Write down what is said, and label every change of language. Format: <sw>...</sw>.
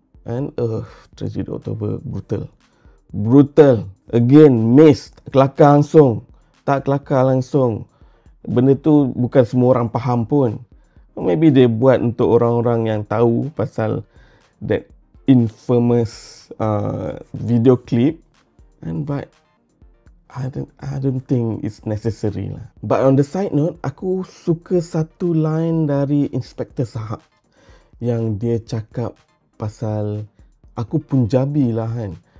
<ms>And tragedi Oktober brutal. Again, miss, kelakar langsung. Tak kelakar langsung. Benda tu bukan semua orang faham pun. Maybe dia buat untuk orang-orang yang tahu pasal</ms> <en>that infamous video clip. But I don't think it's necessary lah. But on the side note,</en> <ms>aku suka satu line dari Inspektor Sahab yang dia cakap pasal aku Punjabi lah kan.</ms>